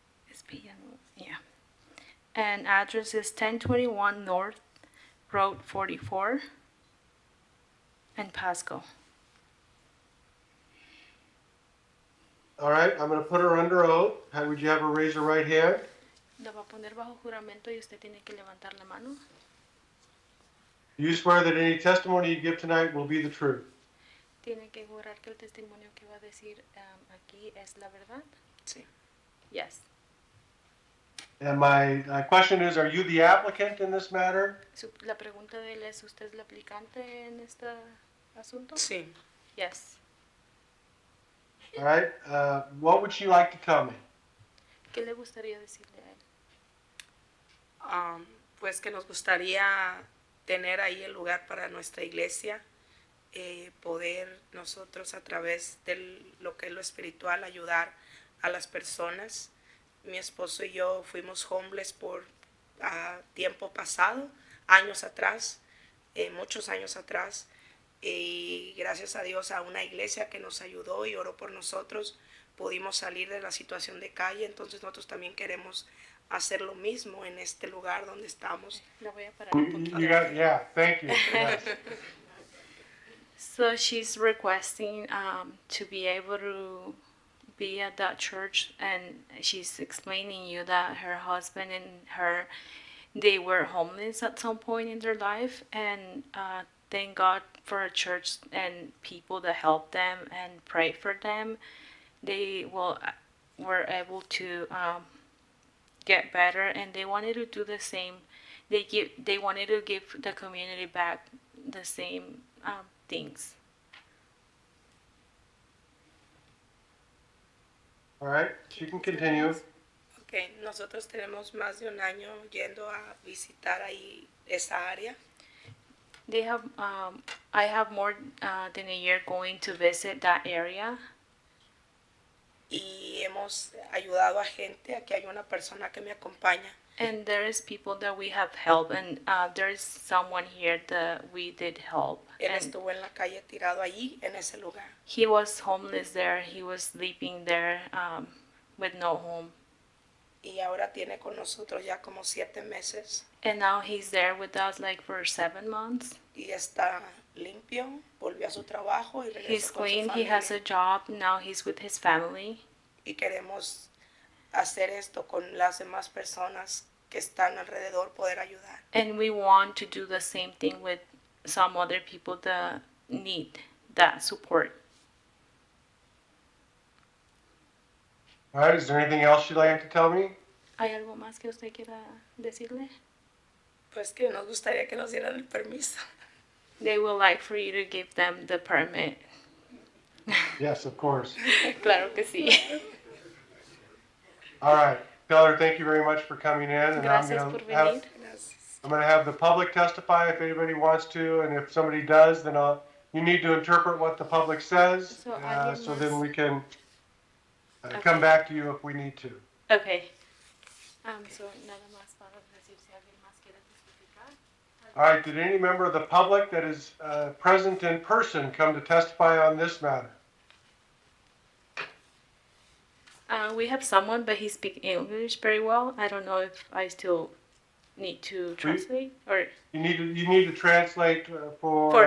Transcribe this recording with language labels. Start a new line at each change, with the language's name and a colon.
English: It's Villanueva, yeah. And address is 1021 North Road 44 in Pasco. All right, I'm going to put her under oath. Would you have her raise her right hand?
Spanish: La va a poner bajo juramento y usted tiene que levantar la mano.
English: You swear that any testimony you give tonight will be the truth.
Spanish: Tiene que jurar que el testimonio que va a decir aquí es la verdad. Sí.
English: Yes. And my question is, are you the applicant in this matter?
Spanish: La pregunta de él es, ¿usted es la aplicante en este asunto? Sí.
English: Yes. All right, what would you like to tell me?
Spanish: ¿Qué le gustaría decirle a él? Pues que nos gustaría tener ahí el lugar para nuestra iglesia, poder nosotros a través de lo que es lo espiritual ayudar a las personas. Mi esposo y yo fuimos homeless por tiempo pasado, años atrás, muchos años atrás, y gracias a Dios a una iglesia que nos ayudó y oró por nosotros, pudimos salir de la situación de calle. Entonces nosotros también queremos hacer lo mismo en este lugar donde estamos. La voy a parar un poquito.
English: Yeah, thank you. Yes. So she's requesting to be able to be at that church, and she's explaining you that her husband and her, they were homeless at some point in their life, and thank God for a church and people that helped them and prayed for them. They were able to get better, and they wanted to do the same. They wanted to give the community back the same things. All right, you can continue.
Spanish: Okay, nosotros tenemos más de un año yendo a visitar ahí esa área.
English: They have, I have more than a year going to visit that area.
Spanish: Y hemos ayudado a gente. Aquí hay una persona que me acompaña.
English: And there is people that we have helped, and there is someone here that we did help.
Spanish: Él
English: And
Spanish: estuvo en la calle tirado allí, en ese lugar.
English: he was homeless there. He was sleeping there with no home.
Spanish: Y ahora tiene con nosotros ya como 7 meses.
English: And now he's there with us like for 7 months.
Spanish: Y está limpio, volvió a su trabajo y
English: He's
Spanish: regresó con su
English: clean. He
Spanish: familia.
English: has a job. Now he's with his family.
Spanish: Y queremos hacer esto con las demás personas que están alrededor, poder ayudar.
English: And we want to do the same thing with some other people that need that support. All right, is there anything else you'd like to tell me?
Spanish: ¿Hay algo más que usted quiera decirle? Pues que nos gustaría que nos dieran el permiso.
English: They would like for you to give them the permit. Yes, of course.
Spanish: Claro que sí.
English: All right, tell her thank you very much for coming in, and
Spanish: Gracias por venir.
English: I'm gonna have the public testify if anybody wants to, and if somebody does, then you need to interpret what the public says,
Spanish: So, alguien
English: so
Spanish: más?
English: then we can Okay. come back to you if we need to. Okay.
Spanish: So nada más para decir si alguien más quiere testificar.
English: All right, did any member of the public that is present in person come to testify on this matter? We have someone, but he speaks English very well. I don't know if I still need to translate or You need to translate for